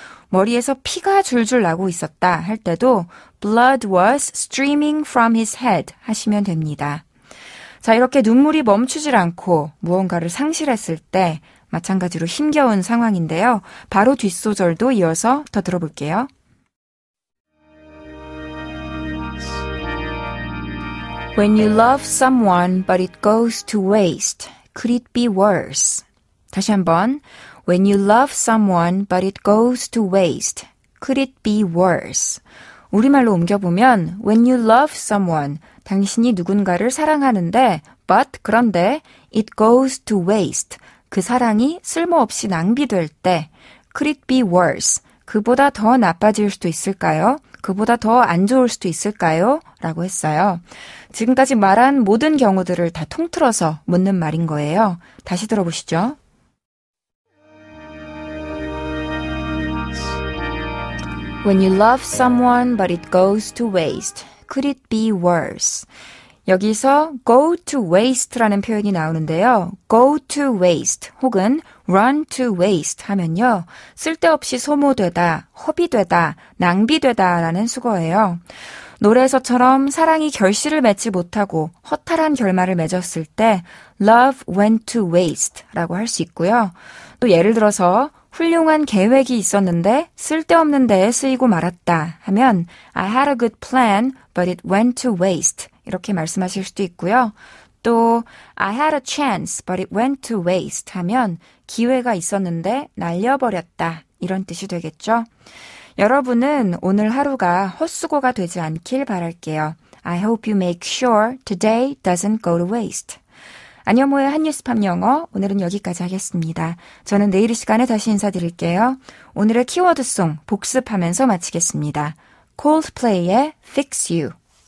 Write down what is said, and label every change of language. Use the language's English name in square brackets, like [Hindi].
[Korean] 머리에서 피가 줄줄 나고 있었다 할 때도 [English] blood was streaming from his head [Korean] 하시면 됩니다. 자, 이렇게 눈물이 멈추질 않고 무언가를 상실했을 때 마찬가지로 힘겨운 상황인데요. 바로 뒷소절도 이어서 더 들어볼게요. [English] When you love someone but it goes to waste, could it be worse? [Korean] 다시 한번. [English] When you love someone but it goes to waste, could it be worse? [Korean] 우리말로 옮겨보면 [English] when you love someone, [Korean] 당신이 누군가를 사랑하는데 but 그런데 [English] it goes to waste, [Korean] 그 사랑이 쓸모없이 낭비될 때 [English] could it be worse? [Korean] 그보다 더 나빠질 수도 있을까요? 그보다 더 안 좋을 수도 있을까요? 라고 했어요. 지금까지 말한 모든 경우들을 다 통틀어서 묻는 말인 거예요. 다시 들어보시죠. [English] When you love someone but it goes to waste, could it be worse? [Korean] 여기서 go to waste라는 표현이 나오는데요. go to waste 혹은 run to waste 하면요. 쓸데없이 소모되다, 허비되다, 낭비되다 라는 수거예요. 노래에서처럼 사랑이 결실을 맺지 못하고 허탈한 결말을 맺었을 때 [English] love went to waste [Korean] 라고 할 수 있고요. 또 예를 들어서 훌륭한 계획이 있었는데 쓸데없는 데에 쓰이고 말았다 하면 [English] I had a good plan but it went to waste [Korean] 이렇게 말씀하실 수도 있고요. 또 [English] I had a chance but it went to waste [Korean] 하면 기회가 있었는데 날려버렸다 이런 뜻이 되겠죠. 여러분은 오늘 하루가 헛수고가 되지 않길 바랄게요. [English] I hope you make sure today doesn't go to waste. [Korean] 안녕모의 한뉴스팝 영어 오늘은 여기까지 하겠습니다. 저는 내일 이 시간에 다시 인사드릴게요. 오늘의 키워드송 복습하면서 마치겠습니다. Coldplay의 Fix You.